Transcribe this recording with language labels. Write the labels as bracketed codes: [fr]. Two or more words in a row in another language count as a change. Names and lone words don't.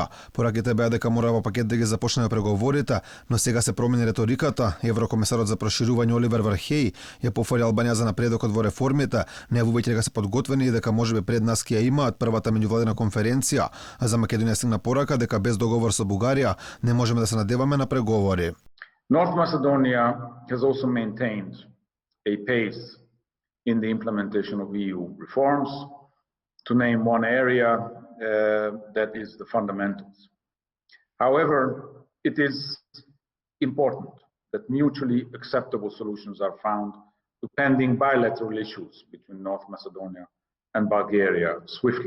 [mk] Пораките беа дека мора во пакет да ги започнеме преговорите, но сега се промени реториката. Еврокомесарот за проширување Оливер Вархеј ја пофали Албанија за напредокот во реформите, најавувајќи дека се подготвени и дека можеби пред нас ќе ја имаат првата меѓувладина конференција, а за Македонија стигна порака дека без договор со Бугарија не можеме да се надеваме на преговори. [en] North Macedonia has also maintained a pace in the implementation of EU reforms, to name one area that is the fundamentals. However, it is important that mutually acceptable solutions are found to pending bilateral issues between North Macedonia and Bulgaria swiftly.